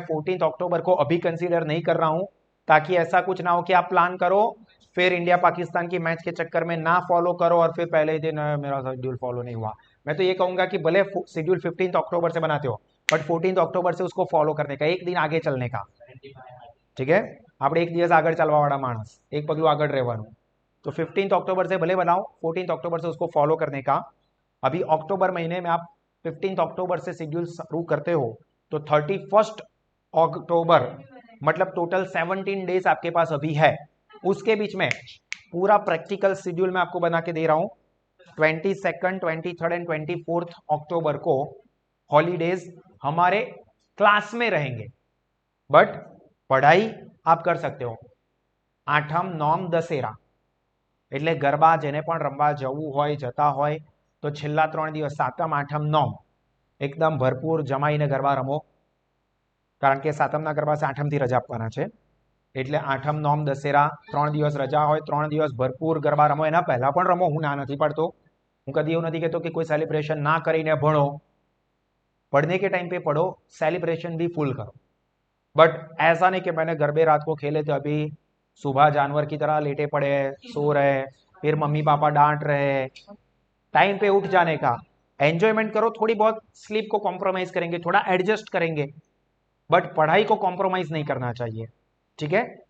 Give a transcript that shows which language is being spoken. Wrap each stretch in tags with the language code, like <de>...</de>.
<hi>मैं 14 अक्टूबर को अभी कंसीडर नहीं कर रहा हूं ताकि ऐसा कुछ ना हो कि आप प्लान करो फिर इंडिया पाकिस्तान की मैच के चक्कर में ना फॉलो करो और फिर पहले ही दिन मेरा शेड्यूल फॉलो नहीं हुआ। मैं तो ये कहूंगा कि भले शेड्यूल 15 अक्टूबर से बनाते हो बट 14 अक्टूबर से उसको फॉलो करने का, एक दिन आगे चलने का, ठीक है।</hi> <gu>આપણે એક દિવસ આગળ ચાલવા વાળા માણસ, એક પગલું આગળ રહેવાનું।</gu> <hi>तो 15 अक्टूबर से भले बनाओ, 14 अक्टूबर से उसको फॉलो करने का। अभी अक्टूबर महीने में आप 15 अक्टूबर से शेड्यूल शुरू करते हो तो 31 अक्टूबर मतलब टोटल 17 डेज आपके पास अभी है। उसके बीच में पूरा प्रैक्टिकल शेड्यूल मैं आपको बना के दे रहा हूं। 22, 23 एंड 24 अक्टूबर को हॉलीडेज हमारे क्लास में रहेंगे बट पढ़ाई आप कर सकते हो।</hi> <gu>आठम नौम दशेरा એટલે ગરબા જેને પણ રમવા જવું હોય જતા હોય તો છેલ્લા 3 દિવસ સાતમ આઠમ નોમ એકદમ ભરપૂર જમાઈને ગરબા રમો, કારણ કે સાતમના ગરબા છે આઠમથી રજા આપવાના છે એટલે આઠમ નોમ દશેરા 3 દિવસ રજા હોય, 3 દિવસ ભરપૂર ગરબા રમો। એના પહેલા પણ રમો, હું ના નથી પાડતો, હું કદી એવું નથી કહેતો</gu> <hi>कि कोई सेलिब्रेशन ना</hi> <gu>કરીને ભણો,</gu> <hi>पढ़ने के टाइम पे पढ़ो, सेलिब्रेशन भी फुल करो। बट ऐसा नहीं कि मैंने गरबे रात को खेले तो अभी सुबह जानवर की तरह लेटे पड़े सो रहे, फिर मम्मी पापा डांट रहे। टाइम पे उठ जाने का, एंजॉयमेंट करो, थोड़ी बहुत स्लीप को कॉम्प्रोमाइज करेंगे, थोड़ा एडजस्ट करेंगे बट पढ़ाई को कॉम्प्रोमाइज नहीं करना चाहिए, ठीक है।</hi>